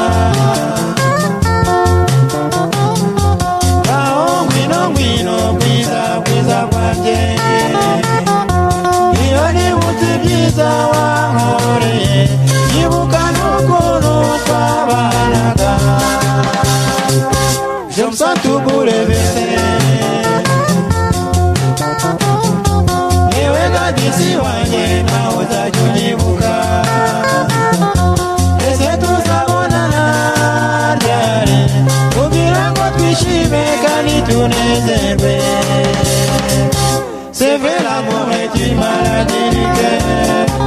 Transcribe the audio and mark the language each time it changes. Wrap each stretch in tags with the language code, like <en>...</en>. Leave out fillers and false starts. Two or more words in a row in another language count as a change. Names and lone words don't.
<rw>Ah, wino wino bwiza bwiza bwanjye. Iyo nibuti bwiza wankoreye, nibuka n'ukuntu twabanaga.</rw> <fr>Je me sens tout bouleversé.</fr> <rw>Yewe kadisi wanjye nawe uzajya unyibuka.</rw> <fr>C'est vrai, l'amour est une maladie du cœur.</fr>